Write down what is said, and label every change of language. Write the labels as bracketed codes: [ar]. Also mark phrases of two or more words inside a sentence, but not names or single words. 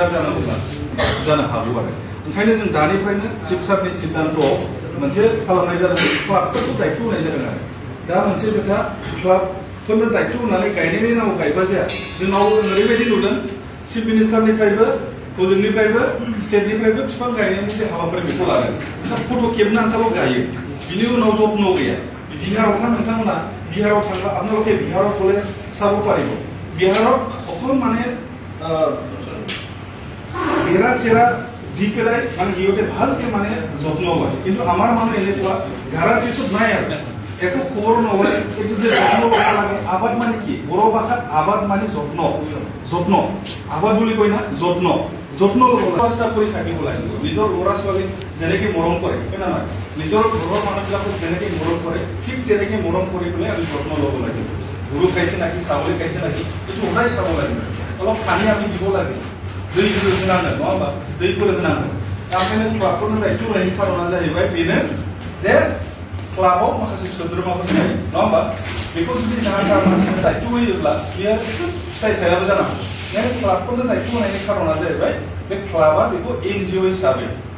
[brx] जानांगौब्ला जानो हागौ आरो ओंखायनो जों दानिफ्रायनो चिफ सारनि सिद्धान्तआव मोनसे खालामनाय जादों क्लाबफोरखौ दायित्व होनाय जादों आरो दा मोनसे खोथा क्लाबफोरनो दायित्व होनानै गायनायनि नामाव गायबा जाया जोंनाव ओरैबायदि नुदों चिफ मिनिस्टारनिफ्रायबो हजोंनिफ्रायबो स्टेटनिफ्रायबो बिफां गायनायनि जे हाबाफारि बेखौ लादों दा फट' खेबनो आन्थाल' गायो बिनि उनाव जत्न गैया बिहाराव थां नोंथांमोना बिहाराव थांबा आपनोलोके बिहाराव ग'ले [as] চাব পাৰিব বিহাৰত অকল মানে বেৰা চেৰা দি পেলাই মানে ইহঁতে ভালকে মানে যত্ন লয় কিন্তু আমাৰ মানুহ এনেকুৱা ঘাৰাৰ পিছত নাই আৰু একো খবৰ নলয় এইটো যে যত্ন ল'ব লাগে আবাদ মানে কি বড়ো ভাষাত আবাদ মানে যত্ন যত্ন আবাদ বুলি কয় না যত্ন যত্ন ল'ব চেষ্টা কৰি থাকিব লাগিব নিজৰ ল'ৰা ছোৱালীক যেনেকে মৰম কৰে হয় না নহয় নিজৰ ঘৰৰ মানুহবিলাকক যেনেকে মৰম কৰে ঠিক তেনেকে মৰম কৰি পেলাই আমি যত্ন ল'ব লাগিব গৰু খাইছে নাকি ছাগলী খাইছে নাকি এইটো সদায় চাব লাগিব অলপ পানী আমি দিব লাগে [brx] दै होनांगोन नङा होमबा दैफोर होनांगोन दा ओंखायनो क्लाबफोरनो दायित्व होनायनि खारना जाहैबाय बेनो जे क्लाबाव माखासे सोद्रोमाफोर थायो नङा होमबा बेखौ जुदि जाहा मानसिनो दायित्व होयोब्ला बियो फिथाइ थायाबो जानो हागौ ओंखायनो क्लाबफोरनो दायित्व होनायनि खारना जाहैबाय बे क्लाबा बेखौ एनजिअ हिसाबै